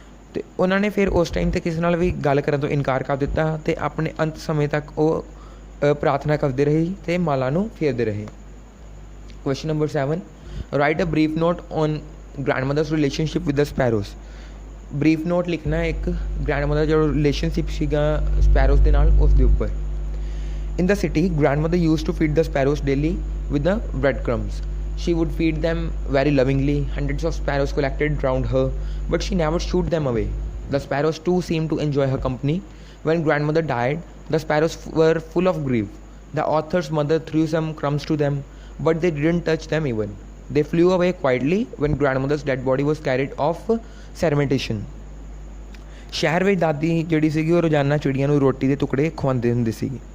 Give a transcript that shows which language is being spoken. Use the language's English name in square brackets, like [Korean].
[Punjabi] ਅਤੇ ਉਹਨਾਂ ਨੇ ਫਿਰ ਉਸ ਟਾਈਮ 'ਤੇ ਕਿਸੇ ਨਾਲ ਵੀ ਗੱਲ ਕਰਨ ਤੋਂ ਇਨਕਾਰ ਕਰ ਦਿੱਤਾ ਅਤੇ ਆਪਣੇ ਅੰਤ ਸਮੇਂ ਤੱਕ ਉਹ ਪ੍ਰਾਰਥਨਾ ਕਰਦੇ ਰਹੇ ਅਤੇ ਮਾਲਾ ਨੂੰ ਫੇਰਦੇ ਰਹੇ। [English] Question number 7, write a brief note on grandmother's relationship with the sparrows। [Punjabi] Brief note ਲਿਖਣਾ ਇੱਕ grandmother ਜਿਹੜਾ ਰਿਲੇਸ਼ਨਸ਼ਿਪ ਸੀਗਾ ਸਪੈਰੋਜ਼ ਦੇ ਨਾਲ ਉਸ ਦੇ ਉੱਪਰ। [English] In the city, grandmother used to feed the sparrows daily with the breadcrumbs. She would feed them very lovingly. Hundreds of sparrows collected round her, but she never shooed them away. The sparrows too seemed to enjoy her company. When grandmother died, the sparrows were full of grief. The author's mother threw some crumbs to them, but they didn't touch them even. They flew away quietly when grandmother's dead body was carried off cementation. [Punjabi] ਸ਼ਹਿਰ ਵਿੱਚ ਦਾਦੀ ਜਿਹੜੀ ਸੀਗੀ ਉਹ ਰੋਜ਼ਾਨਾ ਚਿੜੀਆਂ ਨੂੰ ਰੋਟੀ ਦੇ ਟੁਕੜੇ ਖਵਾਉਂਦੇ ਹੁੰਦੇ ਸੀ।